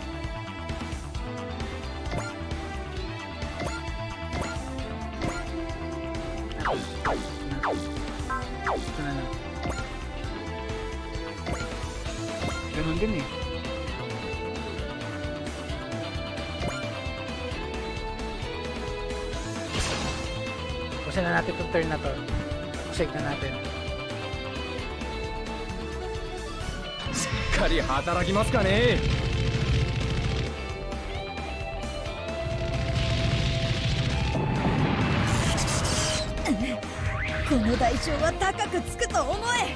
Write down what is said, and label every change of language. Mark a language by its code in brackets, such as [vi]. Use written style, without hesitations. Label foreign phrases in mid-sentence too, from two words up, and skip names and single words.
[tl] Ito na lang. Ganun din eh. Pusin na natin itong turn na to. Save na natin. [ja] しっかり働きますかね。この代償は高くつくと思え。